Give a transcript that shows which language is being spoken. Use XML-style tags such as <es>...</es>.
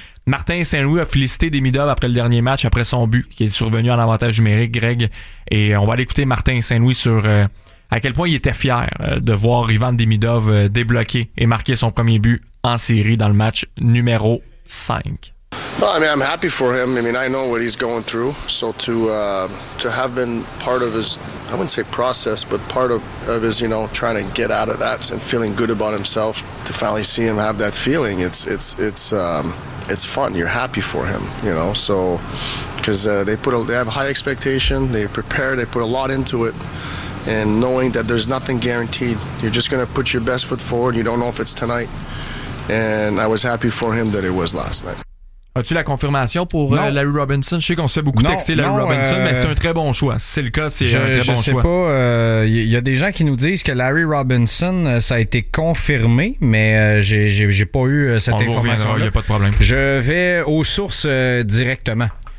<fr>Martin Saint-Louis a félicité Demidov après le dernier match, après son but qui est survenu en avantage numérique, Greg. Et on va aller écouter Martin Saint-Louis sur à quel point il était fier de voir Ivan Demidov débloquer et marquer son premier but en série dans le match numéro 5.</fr> <en>Well, I mean, I'm happy for him. I mean, I know what he's going through. So to have been part of his, I wouldn't say process, but part of his, you know, trying to get out of that and feeling good about himself, to finally see him have that feeling, it's fun. You're happy for him, you know. So because they have high expectation, they prepare, they put a lot into it. And knowing that there's nothing guaranteed, you're just going to put your best foot forward. You don't know if it's tonight. And I was happy for him that it was last night.</en> <fr>As-tu la confirmation pour Larry Robinson? Je sais qu'on se fait beaucoup texter Larry Robinson, mais c'est un très bon choix. Si c'est le cas, c'est un très bon choix. Je sais pas. Il y a des gens qui nous disent que Larry Robinson, ça a été confirmé, mais j'ai pas eu cette information. Il y a pas de problème. Je vais aux sources directement.</fr>